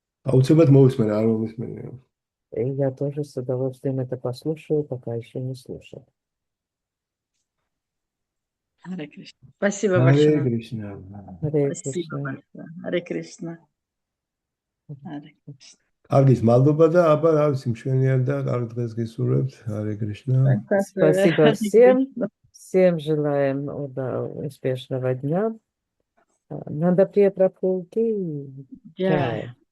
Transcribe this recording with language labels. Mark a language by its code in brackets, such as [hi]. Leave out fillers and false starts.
[ka] Аუცილებლად მოვისმენ, არ მომისმენია. [ru] Я тоже с удовольствием это послушаю, пока еще не слушал. Харе Кришна. Спасибо большое. Харе Кришна. Спасибо большое. Харе Кришна. Харе Кришна. [ka] Კარგის მადლობა და აბა რა ვიცი მშვენიერ და კარგ დღეს გისურვებთ. [ru] Харе Кришна. Спасибо всем. Всем желаем успешного дня. Нанда Прия Прабху ки джай.